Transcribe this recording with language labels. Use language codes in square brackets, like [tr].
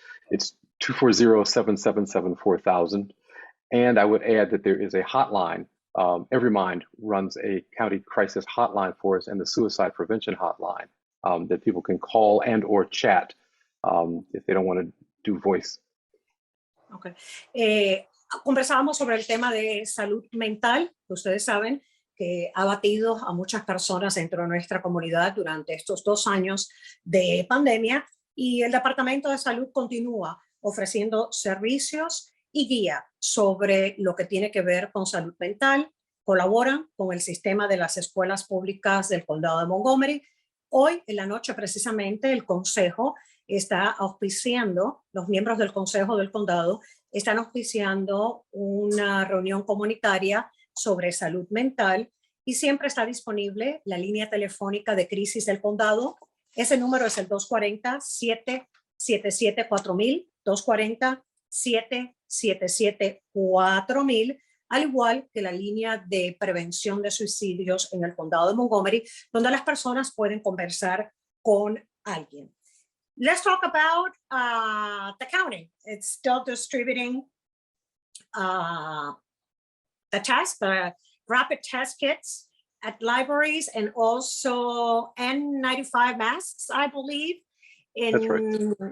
[en] It's 240-777-4000. And I would add that there is a hotline. Every Mind runs a county crisis hotline for us, and the suicide prevention hotline that people can call and or chat if they don't want to do voice. Okay. [es] Conversábamos sobre el tema de salud mental, que ustedes saben que ha batido a muchas personas dentro de nuestra comunidad durante estos 2 años de pandemia, y el Departamento de Salud continúa ofreciendo servicios y guía sobre lo que tiene que ver con salud mental. Colaboran con el sistema de las escuelas públicas del condado de Montgomery. Hoy en la noche precisamente el consejo está auspiciando, los miembros del consejo del condado están auspiciando una reunión comunitaria sobre salud mental, y siempre está disponible la línea telefónica de crisis del condado. Ese número es el 240-777-4000, 240-777-4000, al igual que la línea de prevención de suicidios en el condado de Montgomery, donde las personas pueden conversar con alguien. [en] Let's talk about the county. It's still distributing the rapid test kits at libraries, and also N95 masks, I believe, That's right.